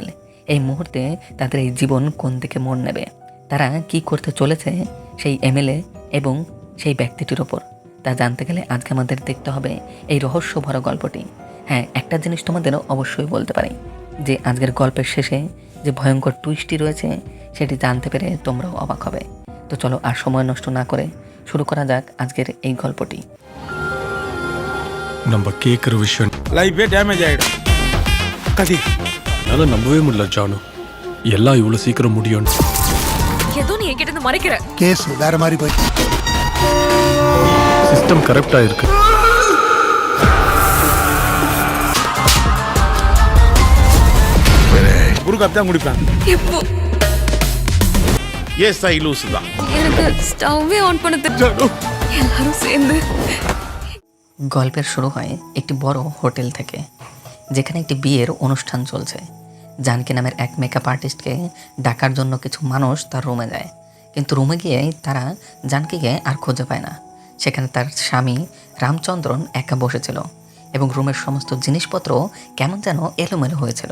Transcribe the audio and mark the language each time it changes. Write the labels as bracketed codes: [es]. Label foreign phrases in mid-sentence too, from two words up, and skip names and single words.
[bn] এই মুহূর্তে তাদের এই জীবন কোন দিকে মোড় নেবে, তারা কি করতে চলেছে সেই এমএলএ এবং সেই ব্যক্তিটির ওপর, তা জানতে গেলে আজকে আমাদের দেখতে হবে এই রহস্য ভরা গল্পটি। হ্যাঁ, একটা জিনিস তোমাদের অবশ্যই বলতে পারি যে আজকের গল্পের শেষে যে ভয়ঙ্কর টুইস্টটি রয়েছে সেটি জানতে পেরে তোমরাও অবাক হবে। তো চলো আর সময় নষ্ট না করে শুরু করা যাক আজকের এই গল্পটি। [ta] நம்ம கேட்குற விஷயம் [en] life damage [ta] ஆகிடும். கதி என்னால் நம்பவே முடியல ஜானு, எல்லாம் இவ்வளோ சீக்கிரம் முடியும்னு. ஏதோ நீ என்கிட்ட இருந்து மறைக்கிற. கேஸ் வேற மாதிரி போயிடுச்சு. [en] system correct [ta] இருக்கு. குறுக்கு தான் முடிப்பேன். எப்போ ஏ ஸ்டை லூஸ் தான். எனக்கு স্টাভে অন பண்ண தெரியும். எல்லாரும் சேர்ந்து [bn] গল্পের শুরু হয় একটি বড় হোটেল থেকে, যেখানে একটি বিয়ের অনুষ্ঠান চলছে। জানকি নামের এক মেকআপ আর্টিস্টকে ডাকার জন্য কিছু মানুষ তার রুমে যায়, কিন্তু রুমে গিয়ে তারা জানকিকে আর খুঁজে পায় না। সেখানে তার স্বামী রামচন্দ্রন একা বসেছিল এবং রুমের সমস্ত জিনিসপত্র কেমন যেন এলোমেলো হয়েছিল।